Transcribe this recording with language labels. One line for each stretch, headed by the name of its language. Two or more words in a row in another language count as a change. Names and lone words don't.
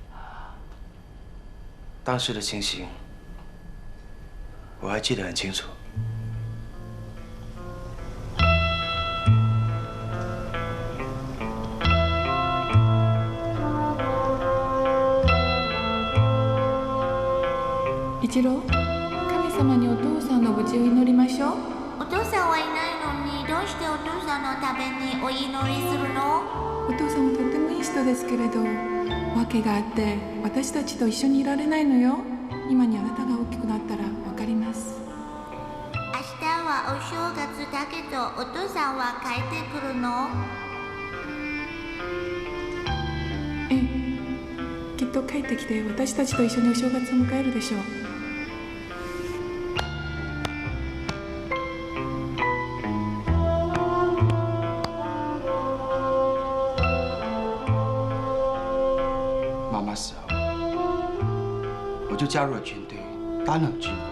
Chinese: 当时的情形，我还记得很清楚。
Japanese: 一郎、神様にお父さんの無事を祈りましょう。お父さんはいないのに、どうしてお父さんのためにお祈りするの？お父さんはとてもいい人ですけれど、訳があって私たちと一緒にいられないのよ。今にあなたが大きくなったらわかります。明日はお正月だけど、お父さんは帰ってくるの？ええ、きっと帰ってきて私たちと一緒にお正月を迎えるでしょう。
Chinese: 妈妈死后，我就加入了军队，担任军官。